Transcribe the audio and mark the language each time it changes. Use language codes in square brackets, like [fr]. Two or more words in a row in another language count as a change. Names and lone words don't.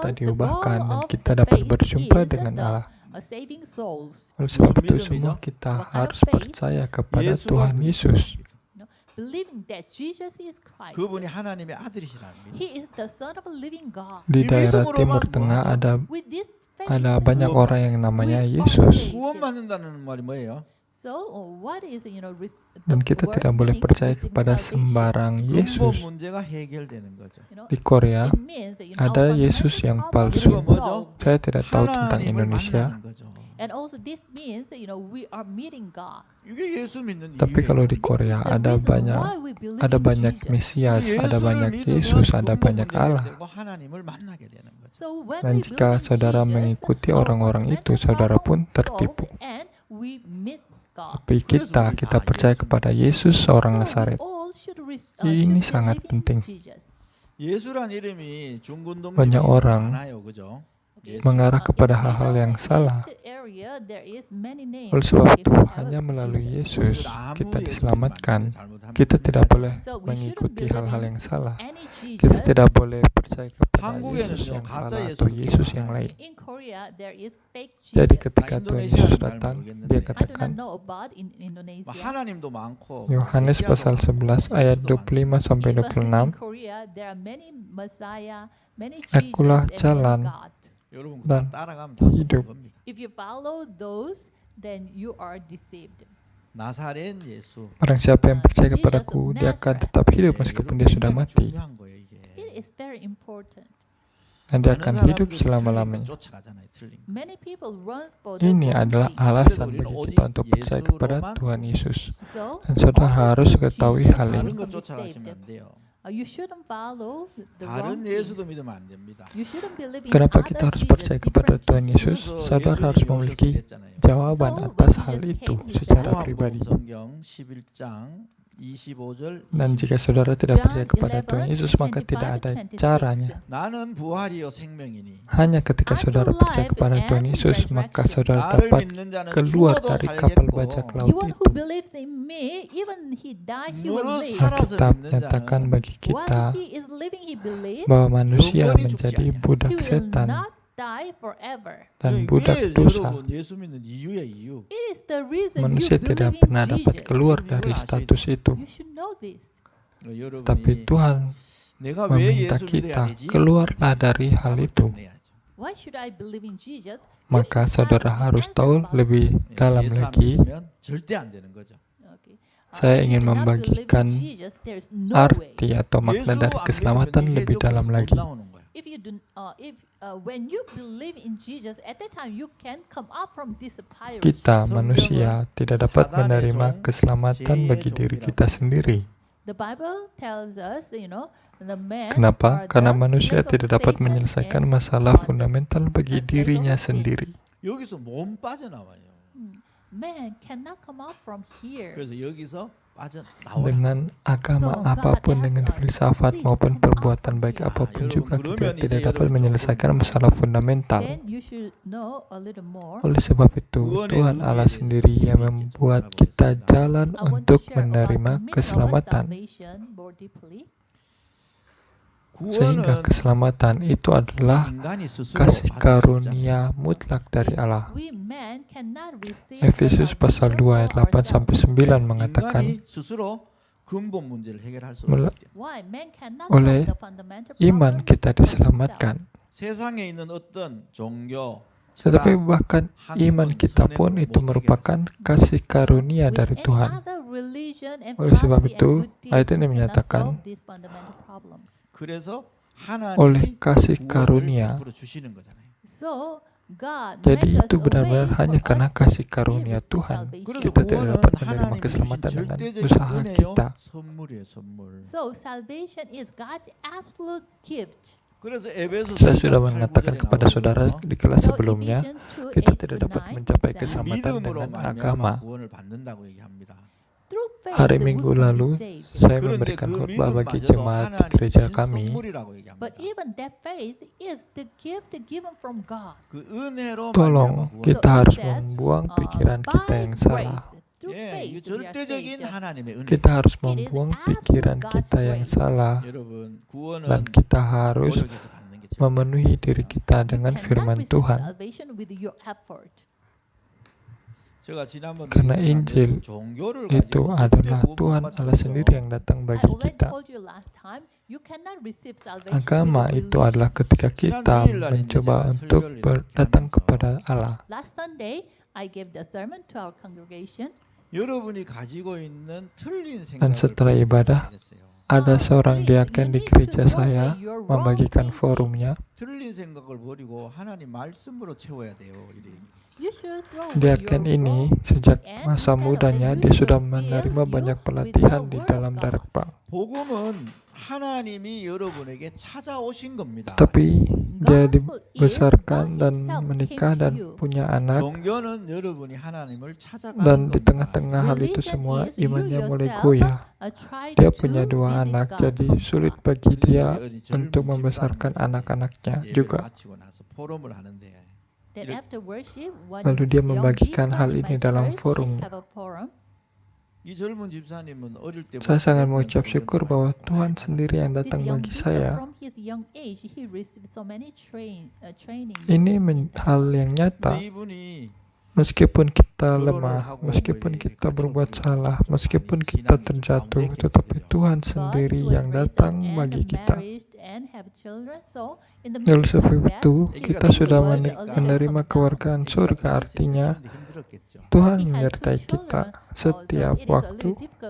[id] kita [en] purpose, the [id] diubahkan [en] goal [id] dan [en] of [id] kita [en] the [id] dapat [en] faith [id] berjumpa [en] is [id] dengan [en] the, [id] Allah. [en] saving souls. [id] Oleh sebab [ko] 무슨 [id] itu [ko] 믿음이죠? [id] semua kita [en] What kind of [id] harus [en] faith? [id] percaya kepada [ko] 예수가 [id] Tuhan Yesus. [en] Believing that Jesus is Christ. [ko] 그분이 하나님의 아들이시라는 믿음. [en] He is the Son of a living God. [id] Di [ko] 이 [id] daerah [ko] 믿음으로만 [id] Timur [ko] 뭐 [id] Tengah [ko] 하죠? [id] ada [en] With this faith, [id] banyak [ko] 구원 [id] orang yang namanya [en] we are [id] Yesus. [en] saved. [ko] 구원받는다는 말이 뭐예요? [en] So what is [id] Dan kita tidak boleh percaya kepada sembarang [ko] 근본 [id] Yesus. [ko] 문제가 해결되는 거죠. [id] Di Korea ada Yesus yang palsu. [ko] 그리고 뭐죠? [id] Saya tidak tahu tentang [ko] 하나님을 [id] Indonesia. [ko] 만나는 거죠. [en] And also this means we are meeting God. [ko] 이게 예수 믿는 [id] Tapi kalau di Korea ada banyak Mesias, ada banyak Yesus, ada banyak Allah. [ko] 하나님을 만나게 되는 거죠. [en] So when [id] Dan [en] we [id] jika [en] believe in [id] saudara [en] Jesus, [id] mengikuti [en] our [id] orang-orang itu, [en] fundamental [id] saudara pun [en] problem [id] tertipu. [en] solved and we meet God. [id] Tapi kita percaya kepada Yesus seorang [en] So we [id] Nazaret. [en] all should [id] Ini [en] should [id] sangat [en] believe in [id] penting. [en] Jesus. [ko] 예수란 이름이 중군동집이 [id] Banyak orang [ko] 많아요, 그죠? 예수. [id] mengarah kepada hal-hal yang salah. Oleh sebab itu, hanya melalui Yesus kita diselamatkan. Kita tidak boleh mengikuti hal-hal yang salah. Kita tidak boleh percaya kepada Yesus yang salah atau Yesus yang lain. Jadi ketika Tuhan Yesus datang, dia katakan, [ko] 하나님도 많고 [id] Yohanes pasal 11 ayat 25 sampai 26, Akulah jalan [ko] 여러분 [id] dan [ko] 다 따라가면 다 [id] hidup. [ko] 속는 겁니다. [en] If you follow those, then you are deceived. [ko] 나사렛 예수. [id] Barang siapa yang percaya kepadaku, dia akan tetap hidup meskipun dia sudah mati. [ko] 중요한 거예요, 이게. [en] It is very important. [id] Dan dia akan [ko] 많은 [id] hidup [ko] 사람들이 [id] selama-lamanya. [ko] 틀린 거 쫓아가잖아요, 틀린 거. [en] Many people runs for the [id] Ini [en] wrong [id] adalah [en] thing. [id] alasan bagi kita untuk percaya kepada Tuhan Yesus. [en] So, [id] Dan saudara harus ketahui hal [ko] 다른 [id] ini. [ko] 거 쫓아가시면 안 돼요. [en] you shouldn't follow the [ko] 다른 [en] wrong things. [ko] 예수도 믿으면 안 됩니다. [en] You shouldn't believe in [id] Kenapa [en] other [id] kita harus [en] Jesus, [id] percaya kepada [en] different [id] Tuhan [en] Jesus. [id] Yesus? [ko] 그래서 [id] Saudara harus [ko] 예수님이 [id] memiliki [ko] 오셔서 했잖아요. [id] jawaban atas hal itu secara pribadi. [ko] 요한복음 성경 11장 25절 [id] Dan jika saudara tidak percaya kepada Tuhan Yesus, maka tidak ada caranya. [ko] 나는 부활이요 생명이니 [id] Hanya ketika saudara percaya kepada Tuhan Yesus, maka saudara [ko] 나를 [id] dapat [ko] 믿는 자는 [id] keluar [ko] 죽어도 [id] dari kapal [ko] 살겠고 [id] bajak [en] The [id] laut [en] one [id] itu. [en] who believes in me, even he die, he will [ko] 무릇 [en] live. [ko] 살아서 [id] Alkitab [ko] 믿는 [id] nyatakan [ko] 자는 [id] bagi kita [en] While he is living, he believes [id] bahwa manusia [ko] 영원히 [id] menjadi [ko] 죽지 아니하리라. [en] he [id] budak [en] will [id] setan [en] not die forever. [id] dan [ko] 이게 [id] budak dosa. [ko] 여러분 예수 믿는 이유야 이유. [en] It is the reason [id] Manusia [en] you [id] tidak [en] believe in [id] pernah dapat [en] Jesus. [id] keluar dari status itu. [en] You should know this. [id] Tapi [ko] 여러분이 [id] Tuhan [ko] 내가 왜 [id] meminta [ko] 예수 믿어야 [id] kita [ko] 되지? [id] keluarlah dari hal itu. [ko] 내야죠. [en] Why should I believe in Jesus? [id] Maka saudara harus tahu lebih dalam [ko] 예수 안 [id] lagi. [ko] 믿으면 절대 안 되는 거죠. [en] Okay. [id] Saya [en] If [id] ingin [en] you do not believe in [id] membagikan [en] Jesus, there's no way. [id] arti atau makna dari keselamatan lebih dalam lagi. [en] If you do, when you believe in Jesus, at that time you can come up from this pirate. [id] Kita manusia tidak dapat menerima keselamatan bagi diri kita sendiri. [en] The Bible tells us, the man. [id] Kenapa? [en] are [id] Karena [en] the [id] manusia [en] children of [id] tidak dapat [en] Satan [id] menyelesaikan [en] and [id] masalah [en] God [id] fundamental bagi [en] the [id] dirinya [en] son of sin. [id] sendiri. [ko] 여기서 몸 빠져나와요. [en] Man cannot come out from here. [ko] 그래서 여기서 빠져나와. [id] Dengan agama apapun, dengan filsafat maupun perbuatan baik apapun juga kita tidak dapat menyelesaikan masalah fundamental. [en] Then you should know a little more. [id] Oleh sebab itu, Tuhan Allah sendiri yang membuat kita jalan [en] I want to [id] untuk [en] share about the [id] menerima [en] meaning of [id] keselamatan. [en] salvation more deeply. [id] Sehingga [ko] 구원은 [id] keselamatan itu adalah [ko] 인간이 스스로 [id] kasih [ko] 받을 수 없잖아요. [id] karunia mutlak dari Allah. [en] We man cannot receive [id] Efesus [en] the [id] pasal 2 ayat 8-9 mengatakan, [ko] 인간이 스스로 근본 문제를 해결할 수 [id] Mel- [ko] 없기 때문에 [en] Why man cannot [id] oleh [en] solve the fundamental [id] iman [en] problem [id] kita [en] for himself. [id] diselamatkan. [ko] 세상에 있는 어떤 종교, [id] Tetapi bahkan iman kita pun itu merupakan kasih karunia [en] With [id] dari [en] any [id] Tuhan. [en] other religion and [id] Oleh sebab [en] philosophy and [id] itu, [en] good deeds, [id] ayat ini [en] we cannot [id] menyatakan, [en] solve these fundamental problems. [ko] 그래서 [id] oleh [ko] 하나님이 [id] kasih [ko] 구원을 [id] karunia. [ko] 베풀어 주시는 거잖아요. [en] So God [id] Jadi [en] make us [id] itu [en] a [id] benar-benar [en] way [id] hanya [en] for [id] karena [en] us [id] kasih [en] to [id] karunia [en] receive [id] Tuhan. [en] salvation. [ko] 그래서 [id] Kita tidak [ko] 구원은 [id] dapat menerima [ko] 하나님이 주신 [id] keselamatan dengan [ko] 절대적인 [id] usaha [ko] 은혜요, [id] kita. [ko] 선물이에요, 선물. [en] So salvation is God's absolute gift. [ko] 그래서 에베소서 [id] Saya sudah mengatakan kepada saudara di kelas [en] So [id] sebelumnya, [en] Ephesians 2, [id] kita [en] 8 [id] tidak [en] to [id] dapat [en] 9 [id] mencapai [en] says, [id] keselamatan [ko] 믿음으로 [id] dengan [ko] 말미암아 [id] agama. [ko] 구원을 받는다고 얘기합니다. [en] through faith [id] Hari [en] we [id] Minggu [en] can be [id] lalu, [en] saved. [id] saya [ko] 그런데 [id] memberikan [ko] 그 [id] khotbah bagi [ko] 믿음마저도 [id] jemaat di [ko] 하나님이 [id] gereja [ko] 주신 [id] kami. [ko] 선물이라고 얘기합니다. [en] But even that faith is the gift given from God. [ko] 그 은혜로 [id] Tolong, [ko] 말미암아 [id] kita [en] So it [id] harus [en] says, [id] membuang pikiran [en] by [id] kita yang salah. [en] grace, through [ko] 예, 이 [en] faith we are [ko] 절대적인 [en] saved. [ko] 하나님의 은혜. [id] Kita harus membuang pikiran kita yang salah [ko] 여러분, [id] dan [ko] 구원은 [id] kita harus [ko] 노력해서 받는 게 절대. [id] memenuhi diri kita [en] You [id] dengan [en] cannot [id] firman [en] receive [id] Tuhan. [en] salvation with your effort. [ko] 제가 지난번 [id] Karena [ko] 얘기했지만 [id] Injil [ko] 종교를 [id] itu [ko] 가지고 [id] adalah [ko] 절대 [id] Tuhan [ko] 구원 못 [id] Allah [ko] 받죠. [id] sendiri yang datang [en] I [id] bagi [en] already [id] kita. [en] told you last time, you cannot receive salvation [id] Agama [en] with [id] itu [en] religion. [id] adalah ketika kita mencoba untuk datang kepada Allah. [en] Last Sunday, I gave the sermon to our congregation. [ko] 여러분이 가지고 있는 틀린 [id] Dan [ko] 생각을 [id] setelah ibadah, [ko] 했어요. [id] ada seorang diaken di gereja saya membagikan forumnya. [ko] 틀린 생각을 버리고 하나님 말씀으로 채워야 돼요. 이래. [en] You should throw [id] Diaken [en] your [id] ini [en] wrong [id] sejak [en] and [id] masa [en] instead of [id] mudanya [en] it, [id] dia [en] we [id] sudah [en] should [id] menerima [en] fill [id] banyak [en] you [id] pelatihan [en] with [id] di [en] the [id] dalam [en] word of [id] darakpang. [ko] 복음은 하나님이 여러분에게 찾아오신 겁니다. [id] Tetapi dia [en] gospel is [id] dibesarkan [en] God [id] dan [en] himself [id] menikah [en] came to [id] dan [en] you. [id] punya anak, [ko] 종교는 여러분이 하나님을 찾아가는 [id] dan di [ko] 겁니다. [id] tengah-tengah hal itu [en] Religion [id] semua [en] is you [id] imannya mulai [en] yourself [id] goyah. [en] try [id] Dia [en] to [id] punya dua [en] visit [id] anak, [en] God. [id] jadi sulit bagi dia [ko] 어디 [id] untuk [ko] 젊은 [id] membesarkan [ko] 집사님들이 [id] anak-anaknya [ko] 예배를 [id] juga. [ko] 마치고 나서 포럼을 하는데 [en] Then [ko] 이렇게- [en] after worship, one [id] Lalu dia [en] young [id] membagikan [en] deacon [id] hal [en] in [id] ini [en] my [id] dalam [en] church [id] forum. [ko] 네. [en] have a forum. [ko] 이 젊은 집사님은 어릴 때부터 [id] Saya sangat [ko] 몇몇 [id] mengucap [ko] 훈련을 [id] syukur bahwa [ko] 많이 [id] Tuhan [ko] 받았어요. [id] sendiri yang [en] This [id] datang [en] young [id] bagi [en] deacon [id] saya. [en] from his young age, he received so many training. [id] Ini hal yang nyata. [ko] 근데 이분이 [id] Meskipun kita lemah, meskipun kita berbuat salah, meskipun kita terjatuh, tetapi Tuhan sendiri yang datang bagi kita. Oleh sebab itu, kita sudah menerima kewargaan surga, artinya Tuhan menyertai kita setiap waktu.